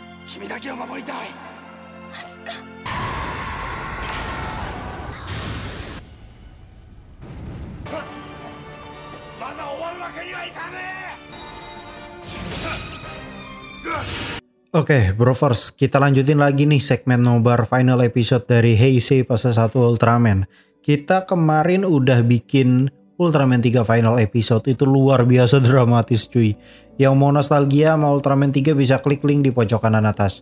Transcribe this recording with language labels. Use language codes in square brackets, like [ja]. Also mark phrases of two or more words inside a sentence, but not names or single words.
[ja] 君だけを守りたい。アスカ。まだ終わるわけにはいかねえ。 [id] Oke, Brovers, kita lanjutin lagi nih segmen nobar final episode dari Heisei Fase 1 Ultraman. Kita kemarin udah bikin Ultraman 3 final episode, itu luar biasa dramatis cuy. Yang mau nostalgia sama Ultraman 3 bisa klik link di pojok kanan atas.